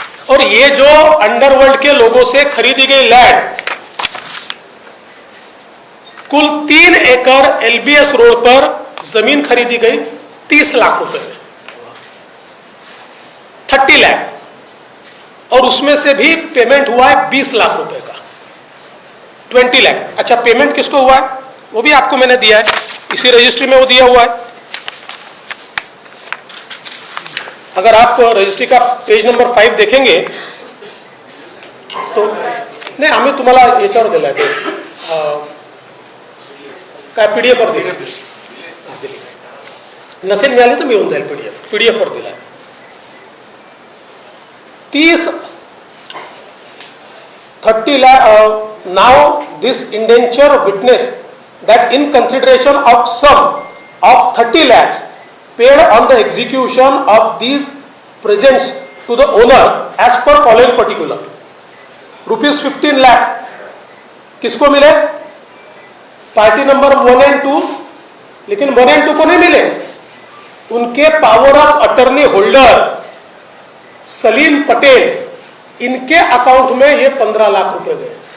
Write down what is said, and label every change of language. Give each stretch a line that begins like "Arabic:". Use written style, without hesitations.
Hindi: और ये जो अंडरवर्ल्ड के लोगों से खरीदी गई लैंड कुल 3 एकड़ एलबीएस रोड पर जमीन खरीदी गई 30 लाख रुपए में, 30 लाख। और उसमें से भी पेमेंट हुआ है 20 लाख रुपए का, 20 लाख। अच्छा, पेमेंट किसको हुआ है वो भी आपको मैंने दिया है, इसी रजिस्ट्री में वो दिया हुआ है। अगर आप रजिस्ट्री का पेज नंबर 5 देखेंगे तो
Marathi: नाही, आम्ही तुम्हाला याच्यावर दिला आहे, काय पीडीएफ वर दिली। नसेल मिळाली तर मिळून जाईल पीडीएफ वर दिलाय.
English: 30 lakh. Now this indenture witness that in consideration of sum of 30 lakhs paid on the execution of these presents to the owner as per following particular. Rupees 15 lakh
Hindi: किसको मिले? Party number 1 and 2. लेकिन 1 and 2 को नहीं मिले. उनके power of attorney holder Salim Patel, इनके account में ये 15 लाख रुपए गए.